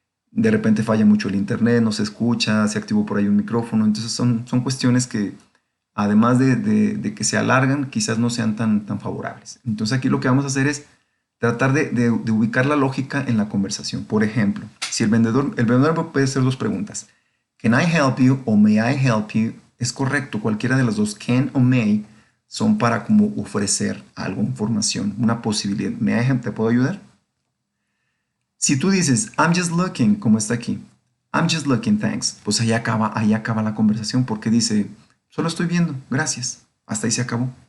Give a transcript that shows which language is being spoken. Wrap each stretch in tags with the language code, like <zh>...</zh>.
<es>De repente falla mucho el internet, no se escucha, se activó por ahí un micrófono. Entonces son cuestiones que, además de que se alargan, quizás no sean tan favorables. Entonces aquí lo que vamos a hacer es tratar de ubicar la lógica en la conversación. Por ejemplo, si el vendedor puede hacer dos preguntas.</es> <en>Can I help you o may I help you?</en> <es>Es correcto, cualquiera de las dos, can o may, son para como ofrecer algo, información, una posibilidad.</es> <en>May I help?</en> <es>¿Te puedo ayudar? Si tú dices,</es> <en>I'm just looking,</en> <es>como está aquí,</es> <en>I'm just looking, thanks,</en> <es>pues ahí acaba la conversación porque dice, solo estoy viendo, gracias, hasta ahí se acabó.</es>